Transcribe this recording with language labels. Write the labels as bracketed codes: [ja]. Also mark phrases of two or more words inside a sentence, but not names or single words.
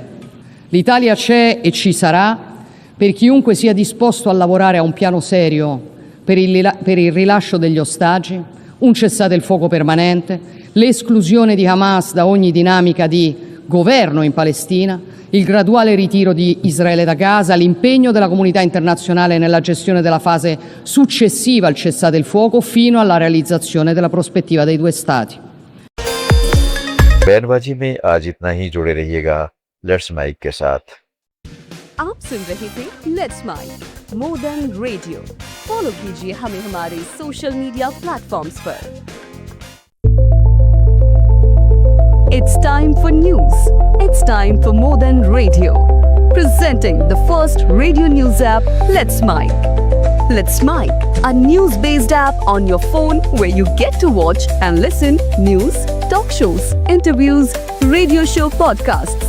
[it] L'Italia c'è e ci sarà per chiunque sia disposto a lavorare a un piano serio per il rilascio degli ostaggi, un cessate il fuoco permanente, l'esclusione di Hamas da ogni dinamica di governo in Palestina, il graduale ritiro di Israele da Gaza, l'impegno della comunità internazionale nella gestione della fase successiva al cessate il fuoco fino alla realizzazione della prospettiva dei due Stati. [hi] बयानबाजी में आज इतना ही। जुड़े रहिएगा लेट्स माइक के साथ। आप सुन रहे थे लेट्स माइक मोर देन रेडियो। फॉलो कीजिए हमें हमारे [en] social media platforms [hi] पर। [en] It's time for news. It's time for More Than Radio. Presenting the first radio news app, Let's Mic. Let's Mic, a news-based app on your phone where you get to watch and listen news, talk shows, interviews, radio show podcasts.